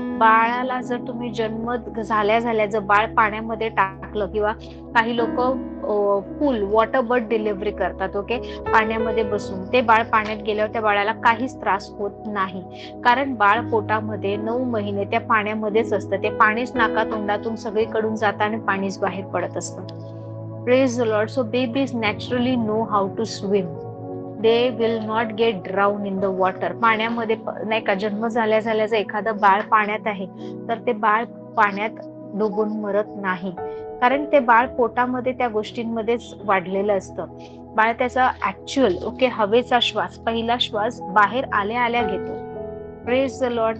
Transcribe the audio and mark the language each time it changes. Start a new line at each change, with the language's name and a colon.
Marathi: बाळाला जर तुम्ही जन्म झाल्या जर बाळ पाण्यामध्ये टाकलं, किंवा काही लोक फुल वॉटर बर्थ डिलिव्हरी करतात. ओके, पाण्यामध्ये बसून ते बाळ पाण्यात गेल्यावर त्या बाळाला काहीच त्रास होत नाही, कारण बाळ पोटामध्ये 9 महिने त्या पाण्यामध्येच असतं. ते पाणीच नाका तोंडातून सगळीकडून जातं आणि पाणीच बाहेर पडत असतं.
English: Praise the Lord. So babies naturally know how to swim. They will not get drowned in the water.
Marathi: पाण्यामध्ये नाही का, जन्म झाल्याचं एखादं बाळ पाण्यात आहे तर ते बाळ पाण्यात डुबून मरत नाही, कारण ते बाळ पोटामध्ये त्या गोष्टींमध्येच वाढलेलं असतं. बाळ त्याचा ऍक्च्युअल हवेचा श्वास, पहिला श्वास बाहेर आल्या घेतो.
English: Praise the Lord.